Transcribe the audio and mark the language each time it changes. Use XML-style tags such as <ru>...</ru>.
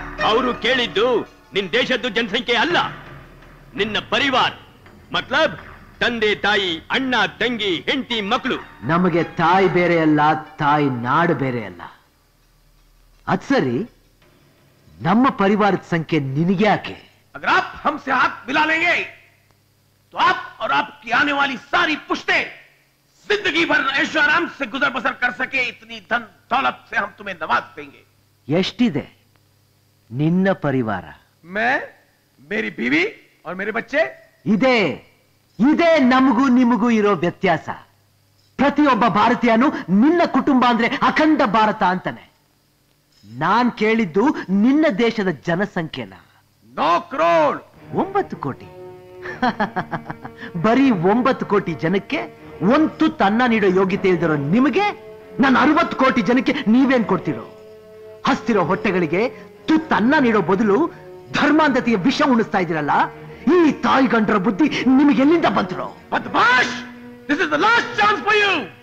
<kn>ಅವರು ಕೇಳಿದ್ದು ನಿನ್ನ ದೇಶದ್ದು ಜನಸಂಖ್ಯೆ ಅಲ್ಲ, ನಿನ್ನ ಪರಿವಾರ. ಮತ್ಲಬ್ ತಂದೆ ತಾಯಿ, ಅಣ್ಣ ತಂಗಿ, ಹೆಂಡತಿ, ಮಕ್ಕಳು. ನಮಗೆ ತಾಯಿ ಬೇರೆ ಅಲ್ಲ, ತಾಯಿ ನಾಡು ಬೇರೆ ಅಲ್ಲ. ಅದ್ ಸರಿ, ನಮ್ಮ ಪರಿವಾರದ ಸಂಖ್ಯೆ ನಿನಗೆ ಯಾಕೆ?</kn> <hi>अगर आप हमसे हाथ मिला लेंगे तो आप और आपकी आने वाली सारी पुश्तें जिंदगी भर ऐशो आराम से गुजर बसर कर सके, इतनी धन दौलत से हम तुम्हें नवाज देंगे।</hi> <kn>ಎಷ್ಟಿದೆ ನಿನ್ನ ಪರಿವಾರ?</kn> <hi>मैं, मेरी बीवी और मेरे बच्चे।</hi> <kn>ಇದೇ ನಮಗೂ ನಿಮಗೂ ಇರೋ ವ್ಯತ್ಯಾಸ. ಪ್ರತಿಯೊಬ್ಬ ಭಾರತೀಯನು ನಿನ್ನ ಕುಟುಂಬ ಅಂದ್ರೆ ಅಖಂಡ ಭಾರತ ಅಂತಾನೆ. ನಾನ್ ಕೇಳಿದ್ದು ನಿನ್ನ ದೇಶದ ಜನಸಂಖ್ಯೆನ.</kn> <hi>9 करोड़।</hi> <kn>9 ಕೋಟಿ. ಬರೀ 9 ಕೋಟಿ ಜನಕ್ಕೆ ಒಂದು ತುತ್ತು ಅನ್ನ ನೀಡೋ ಯೋಗ್ಯತೆ ಇಲ್ದಿರೋ ನಿಮಗೆ ನಾನು 60 ಕೋಟಿ ಜನಕ್ಕೆ ನೀವೇನ್ ಕೊಡ್ತಿರೋ? ಹಸ್ತಿರೋ ಹೊಟ್ಟೆಗಳಿಗೆ ತುತ್ತು ಅನ್ನ ನೀಡೋ ಬದಲು ಧರ್ಮಾಂಧತೆಯ ವಿಷ ಉಣಿಸ್ತಾ ಇದ್ದೀರಲ್ಲ. ಈ ತಾಯಿ ಗಂಡರ ಬುದ್ಧಿ ನಿಮಗೆ ಎಲ್ಲಿಂದ ಬಂತಿರೋ?</kn> <en>बदमाश, this is the last chance for you.</en>